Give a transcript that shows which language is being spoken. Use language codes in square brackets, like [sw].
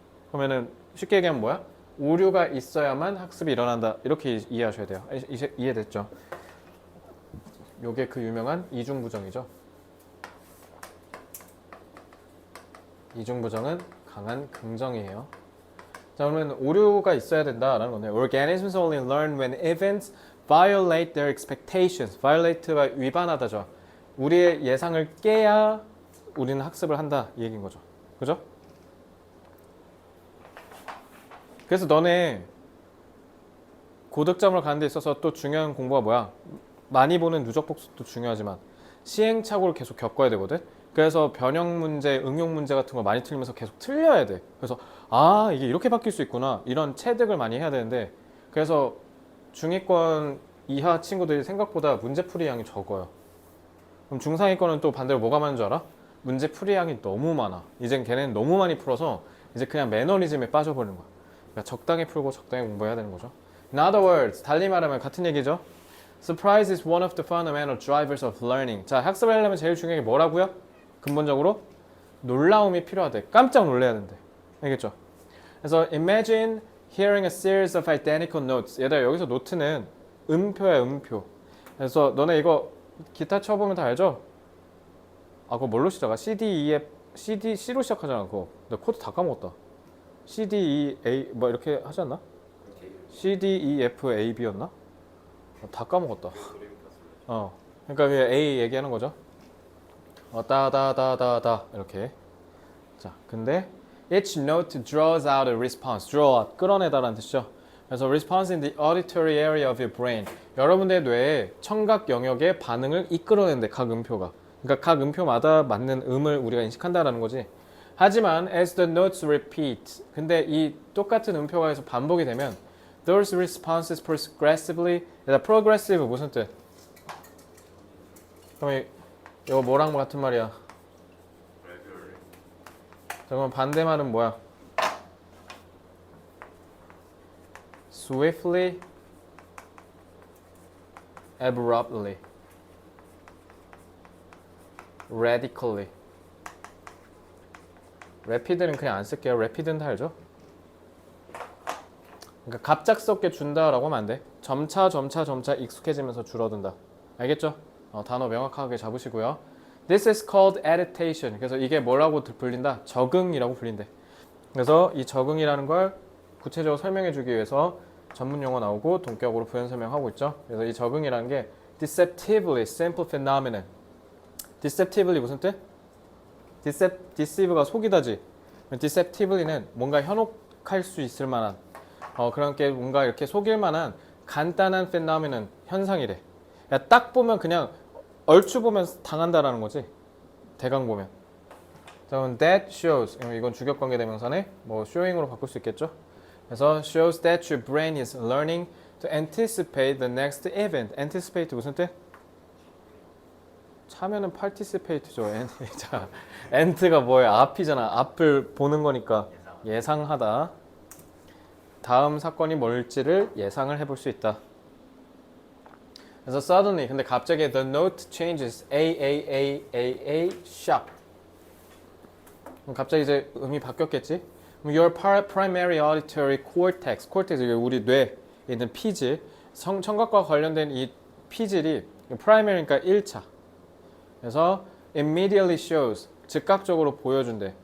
[ko] 그러면은 쉽게 얘기하면 뭐야? 오류가 있어야만 학습이 일어난다. 이렇게 이해하셔야 돼요. 이해됐죠? 요게 그 유명한 이중부정이죠. 이중부정은 강한 긍정이에요. 자, 그러면 오류가 있어야 된다라는 건데, [en] organisms only learn when events violate their expectations. [ko] violate가 위반하다죠. 우리의 예상을 깨야 우리는 학습을 한다, 이 얘기인 거죠. 그죠? 그래서 너네 고득점을 가는 데 있어서 또 중요한 공부가 뭐야? 많이 보는 누적 복습도 중요하지만 시행착오를 계속 겪어야 되거든. 그래서 변형 문제, 응용 문제 같은 거 많이 틀리면서 계속 틀려야 돼. 그래서 아 이게 이렇게 바뀔 수 있구나 이런 체득을 많이 해야 되는데 그래서 중위권 이하 친구들이 생각보다 문제풀이 양이 적어요. 그럼 중상위권은 또 반대로 뭐가 많은 줄 알아? 문제풀이 양이 너무 많아. 이젠 걔네는 너무 많이 풀어서 이제 그냥 매너리즘에 빠져버리는 거야. 그러니까 적당히 풀고 적당히 공부해야 되는 거죠. [en] In other words, [ko] 달리 말하면 같은 얘기죠. [en] Surprise is one of the fundamental drivers of learning. [ko] 자, 학습을 하려면 제일 중요한 게 뭐라고요? 근본적으로 놀라움이 필요하대. 깜짝 놀래야 된대. 알겠죠? 그래서 [en] imagine hearing a series of identical notes. [ko] 얘들아 여기서 노트는 음표야 음표. 그래서 너네 이거 기타 쳐보면 다 알죠? 아 그거 뭘로 시작하? C, D, E, F, C, D, C로 시작하잖아 그거. 나 코드 다 까먹었다. C, D, E, A 뭐 이렇게 하지 않나? C, D, E, F, A, B였나? 다 까먹었다. 그러니까 그냥 A 얘기하는 거죠. 따다다다다 이렇게. [en] 자, 근데 each note draws out a response. [ko] draw out 끌어내다라는 뜻이죠. [en] 그래서 response in the auditory area of your brain. [ko] 여러분의 뇌의 청각 영역의 반응을 이끌어낸대 각 음표가. 그러니까 각 음표마다 맞는 음을 우리가 인식한다라는 거지. [en] 하지만 as the notes repeat. [ko] 근데 이 똑같은 음표가 계속 반복이 되면 [en] those responses progressively. [ko] progressive 무슨 뜻? 그럼 이거 뭐랑 같은 말이야? 자, 그럼 반대말은 뭐야? [en] swiftly, abruptly, radically. [ko] rapid는 그냥 안 쓸게요. rapid는 다 알죠? 그러니까 갑작스럽게 준다라고 하면 안 돼. 점차 익숙해지면서 줄어든다. 알겠죠? 단어 명확하게 잡으시고요. [en] This is called adaptation. [ko] 그래서 이게 뭐라고 불린다? 적응이라고 불린대. 그래서 이 적응이라는 걸 구체적으로 설명해 주기 위해서 전문 용어 나오고 동격으로 부연 설명하고 있죠. 그래서 이 적응이라는 게 [en] deceptively simple phenomenon. [ko] deceptively 무슨 뜻? deceive가 속이다지. deceptively는 뭔가 현혹할 수 있을 만한 그런 게 뭔가 이렇게 속일 만한 간단한 phenomenon 현상이래. 야, 딱 보면 그냥 얼추 보면 당한다라는 거지. 대강 보면. 자, 그럼 that shows. 이건 주격관계 대명사네. 뭐 showing으로 바꿀 수 있겠죠. [en] 그래서 shows that your brain is learning to anticipate the next event. [ko] anticipate 무슨 뜻? 차면은 participate죠. 자, ant가 뭐예요? 앞이잖아. 앞을 보는 거니까 예상하다. 다음 사건이 뭘지를 예상을 해볼 수 있다. [en] 그래서 suddenly [ko] 근데 갑자기 [en] the note changes A sharp. [ko] 그럼 갑자기 이제 음이 바뀌었겠지? [en] Your primary auditory cortex, [ko] cortex 이게 우리 뇌에 있는 피질, 청각과 관련된 이 피질이 primary니까 1차. 그래서 immediately shows 즉각적으로 보여준대.